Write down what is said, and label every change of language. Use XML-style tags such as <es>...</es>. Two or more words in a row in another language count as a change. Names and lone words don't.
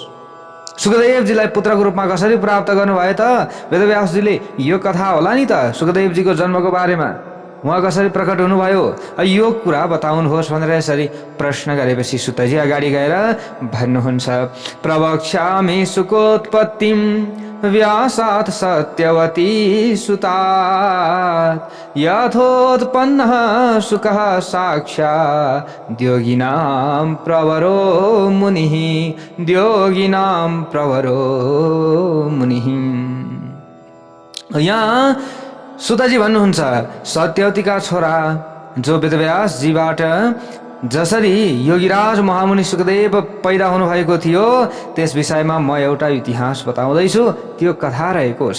<ne>सुखदेवजीलाई पुत्रको रूपमा कसरी प्राप्त गर्नुभयो त? वेदव्यासजीले यो कथा होला नि त सुखदेवजीको जन्मको बारेमा, उहाँ कसरी प्रकट हुनुभयो, यो कुरा बताउनुहोस् भनेर यसरी प्रश्न गरेपछि सुतजी अगाडि गएर भन्नुहुन्छ,</ne> <sa>प्रवक्ष्यामि सुकोत्पत्तिम व्यासात् सत्यवती सुतात् यथोत्पन्नः सुखः साक्षात् द्योगिनां प्रवरो मुनिः, द्योगिनां प्रवरो मुनिः।</sa> <ne>यहाँ सुतजी भन्नुहुन्छ, सत्यवतीका छोरा जो वेदव्यासजीबाट जसरी योगीराज महामुनि सुखदेव पैदा हुनुभएको थियो त्यस विषयमा म एउटा इतिहास बताउँदैछु। त्यो कथा रहेको छ।</ne>